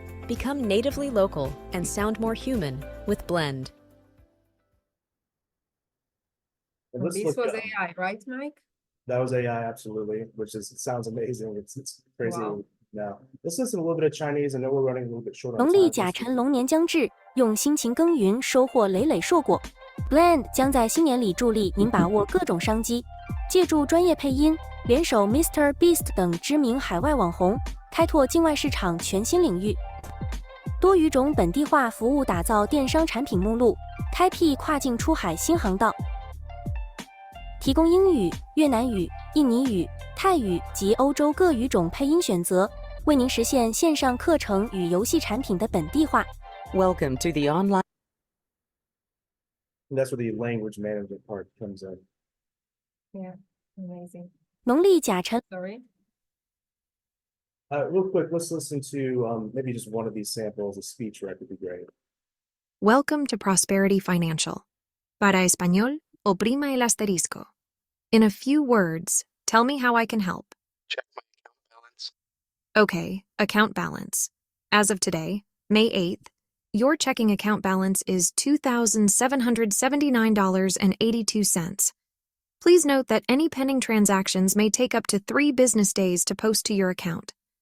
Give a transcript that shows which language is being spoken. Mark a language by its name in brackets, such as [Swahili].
[English] Become natively local and sound more human with Blend. This was AI, right, Mike? That was AI, absolutely, it sounds amazing. It's crazy. Wow. Now, let's listen to a little bit of Chinese. I know we're running a little bit short on [Chinese] 农历 [English] time. [Chinese] 甲辰龙年将至，用辛勤耕耘收获累累硕果。 Blend 将在新年里助力您把握各种商机，借助专业配音，联手 Mr. Beast 等知名海外网红，开拓境外市场全新领域。多语种本地化服务打造电商产品目录，开辟跨境出海新航道。提供英语、越南语、印尼语、泰语及欧洲各语种配音选择，为您实现线上课程与游戏产品的本地化。 [English] Welcome to the online. And that's where the language management part comes in. Yeah, amazing. [Chinese] 农历甲辰。 [English] Sorry. Real quick, let's listen to maybe just one of these samples. A speech rec would be great. Welcome to Prosperity Financial. [Spanish] Para español, oprima el asterisco. [English] In a few words, tell me how I can help. Check my account balance. Okay, account balance. As of today, May 8th, your checking account balance is $2,779.82. Please note that any pending transactions may take up to 3 business days to post to your account.